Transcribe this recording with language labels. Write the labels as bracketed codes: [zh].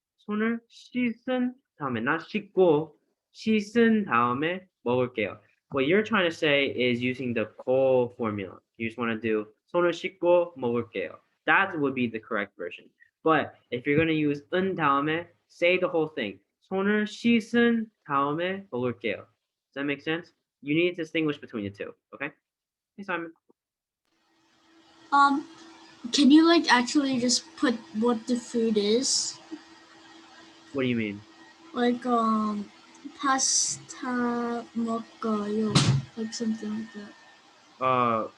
[ko] 손을 씻은 다음에, [en] not [ko] 씻고, 씻은 다음에 먹을게요. [en] What you're trying to say is using the KOR formula. You just want to do [ko] 손을 씻고 먹을게요. [en] That would be the correct version. But if you're going to use [ko] 은 다음에, [en] say the whole thing. [ko] 손을 씻은 다음에 먹을게요. [en] Does that make sense? You need to distinguish between the two, okay? Hey, Simon. Can you actually just put what the food is? What do you mean? Pasta [ko] 먹어요, [en] something like that.